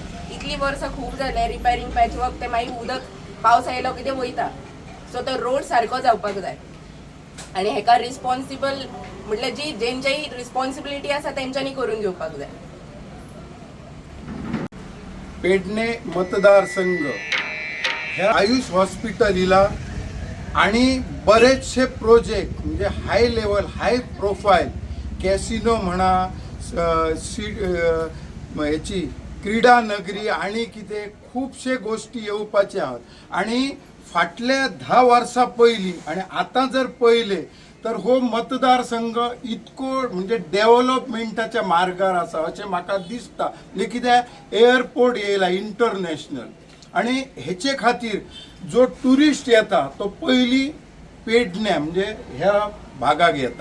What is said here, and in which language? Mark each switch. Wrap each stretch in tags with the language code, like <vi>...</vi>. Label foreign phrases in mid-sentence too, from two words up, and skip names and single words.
<kok>इतली वर्सां खूब जाले</kok> <en>repairing patchwork,</en> <kok>ते मागीर उदक पावस आयलो की ते वयता. सो तो रोड सारको जावपाक जाय. आणि हेका रिस्पॉन्सिबल म्हटल्यार जी जेंच्याही रिस्पॉन्सिबिलिटी आसा तेंच्यांनी करून घेवपाक जाय. पेडणे मतदारसंघ ह्या आयुष हॉस्पिटल हिला आणि बरेचसे प्रोजेक्ट म्हणजे</kok> <en>high level high profile casino</en> <kok>म्हणा, याची क्रीडा नगरी आणि कितें खुबशे गोष्टी येवपाचे आहात. आणि फाटल्या 10 वर्सां पयलीं आणि आतां जर पळयले तर हो मतदारसंघ इतको म्हणजे डेव्हलपमेंटाच्या मार्गार आसा अशें म्हाका दिसता. म्हणजे कितें एअरपोर्ट येयला इंटरनॅशनल, आणि हेचे खातीर जो टुरिस्ट येता तो पयली पेडण्या म्हणजे ह्या भागाक येता.</kok>